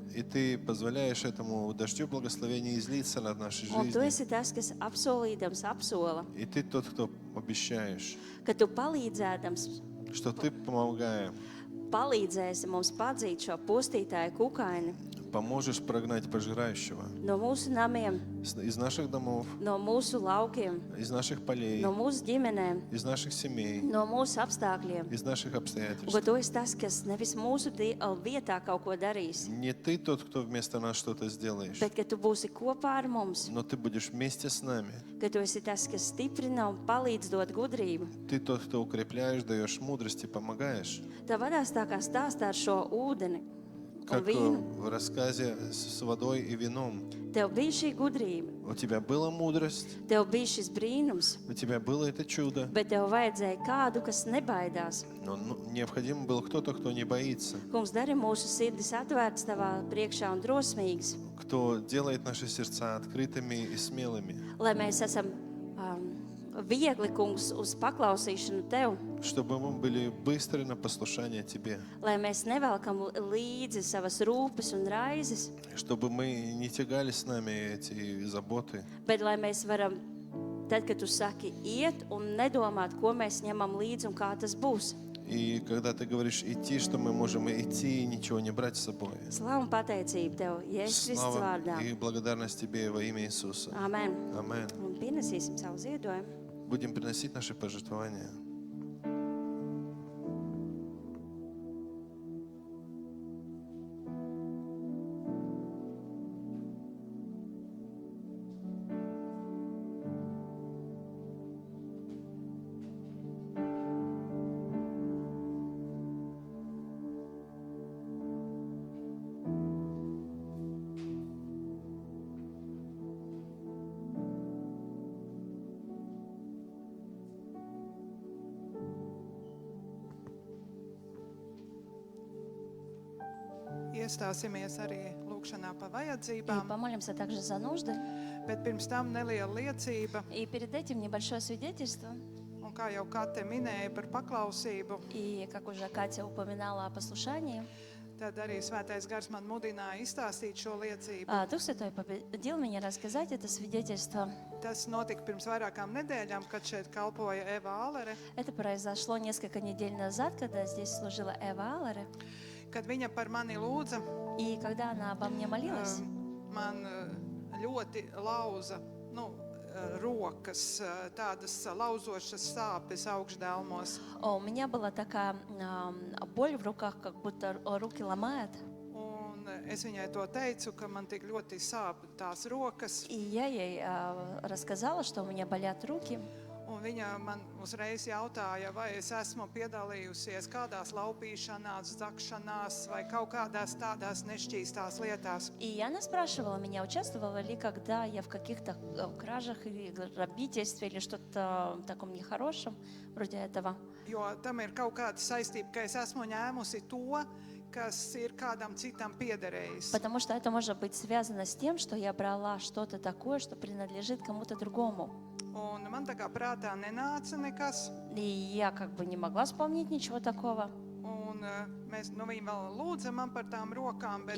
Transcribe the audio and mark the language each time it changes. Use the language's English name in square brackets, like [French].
[Russian] И Ты позволяешь этому дождю благословения излиться над нашей [Latvian] Un Tu [Russian] жизнью. [Latvian] esi tas, kas apsolīdams apsola, [Russian] И Ты тот, кто обещаешь, [Latvian] ka Tu palīdzēdams [Russian] что Ты, помогая, [Latvian] palīdzēsi mums padzīt šo postītāju kukaini [Russian] поможешь прогнать пожирающего [Latvian] no mūsu namiem, [Russian] из наших домов, [Latvian] no mūsu laukiem, [Russian] из наших полей, [Latvian] no mūsu ģimenēm, [Russian] из наших семей, [Latvian] no mūsu apstākļiem. [Russian] из наших [Latvian] Un ka [Russian] обстоятельств. [Latvian] Tu esi tas, kas nevis mūsu vietā kaut ko darīs, [Russian] Не Ты тот, кто вместо нас что-то сделаешь, [Latvian] bet ka Tu būsi kopā ar mums, [Russian] но Ты будешь вместе с нами. [Latvian] ka Tu esi tas, kas stiprina un palīdz dot gudrību. [Russian] Ты тот, кто укрепляешь, даешь мудрости, помогаешь. [Latvian] Tā vadās tā kā stāstā ar šo ūdeni un [Russian] Как [Latvian] vīnu. [Russian] в рассказе с водой и вином. [Latvian] Tev bija šī gudrība, [Russian] У тебя была мудрость, [Latvian] tev bija šis brīnums, [Russian] у тебя было это чудо, [Latvian] bet tev vajadzēja kādu, kas nebaidās. [Russian] но необходим был кто-то, кто не боится, [Latvian] Kungs, dari mūsu sirdis atvērtas tavā priekšā un drosmīgas, [Russian] кто делает наши сердца открытыми и смелыми, [Latvian] lai mēs esam viegli, kungs, uz paklausīšanu tev, [Russian] чтобы мы были быстры на послушание Тебе, [Latvian] lai mēs nevelkam līdzi savas rūpes un raizes, [Russian] чтобы мы не тягали с нами эти заботы, [Latvian] bet lai mēs varam, tad, kad tu saki iet un nedomāt, ko mēs ņemam līdzi un kā tas būs. [Russian] и когда Ты говоришь идти, что мы можем идти и ничего не брать с собой. [Latvian] Slavu un pateicību tev, Jēzus Kristus [Russian] Слава [Latvian] vārdā. [Russian] и благодарность Тебе во имя Иисуса. [Latvian] Amen. [Russian] Аминь. [Latvian] Un pienesīsim savu ziedojumu. [Russian] Будем приносить наши пожертвования. [Latvian] Iestāsimies arī lūkšanā pa [Russian] И [Latvian] vajadzībām, [Russian] помолимся также за нужды. [Latvian] bet pirms tam neliela liecība, [Russian] И перед этим небольшое свидетельство. [Latvian] un kā jau Kate minēja par paklausību, [Russian] И, как уже Катя упоминала о послушании, [Latvian] tad arī Svētais Gars man mudināja izstāstīt šo liecību. [Russian] Дух Святой побудил меня рассказать это свидетельство. [Latvian] Tas notika pirms vairākām nedēļām, kad šeit kalpoja Eva Ālere, [Russian] Это произошло несколько недель назад, когда здесь служила Эва Аллере. [Latvian] kad viņa par mani lūdza. [Russian] И когда она обо мне молилась, [Latvian] Man ļoti lauza rokas, tādas lauzošas sāpes augšdelmos. [Russian] у меня была такая боль в руках, как будто руки ломают. [Latvian] Un es viņai to teicu, ka man tik ļoti sāp tās rokas. [Russian] И я ей рассказала, что у меня болят руки. [Latvian] Un viņa man uzreiz jautāja, vai es esmu piedalījusies kādās laupīšanās, zakšanās vai kaut kādās tādās nešķīstās lietās. [Russian] И она спрашивала меня, участвовала ли когда я в каких-то кражах или грабительстве или что-то таком нехорошем, вроде этого. [Latvian] Jo tam ir kaut kāda saistība, ka es esmu ņēmusi to, kas ir kādam citam piederējis. [Russian] Потому что это может быть связано с тем, что я брала что-то такое, что принадлежит кому-то другому. [Latvian] Un man tā kā prātā nenāca nekas. [Russian] И я как бы не могла вспомнить ничего такого. [Latvian] Un viņa vēl lūdza man par tām rokām, bet